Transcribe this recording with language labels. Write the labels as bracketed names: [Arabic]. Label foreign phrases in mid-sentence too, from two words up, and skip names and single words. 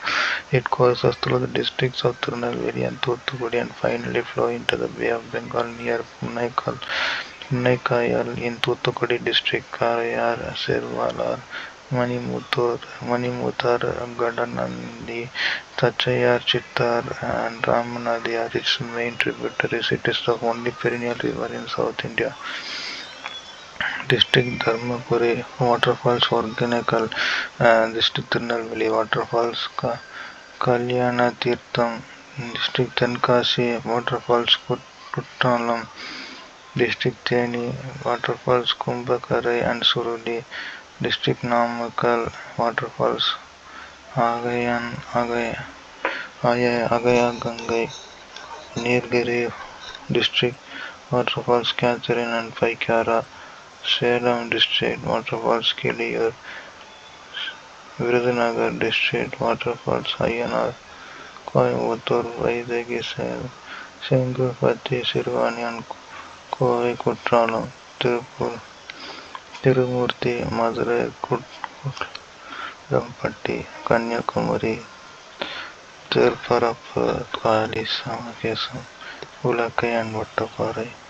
[English] It courses through the districts of Tirunelveli and Thoothukudi and finally flow into the Bay of Bengal near Punnaikkayal in Thoothukudi district. Karayar, Servalar, Manimuthur, Gadanandi, Tachayar, Chittar and Ramanadi are its main tributaries. It is the only perennial river in South India. District Dharmapuri waterfalls Organical, District Tirunelveli waterfalls Kalyana Tirtham, District Tenkasi waterfalls Kuttalam, District Theni waterfalls Kumbhakarai and Suruli, District Namakkal waterfalls Agayagangai, Nilgiri District waterfalls Catherine and Paikara, Salem District waterfalls Kiliyur, Virudhunagar District waterfalls Ayanar, Coimbatore, Vaidagi, Sengupati, Sirvani and Kovai Kutralam, Tirumurti, Madurai, Rampatti, Kanyakumari, Tiruparappur, Kali, Samakesam, Ulakai and Vattaparai.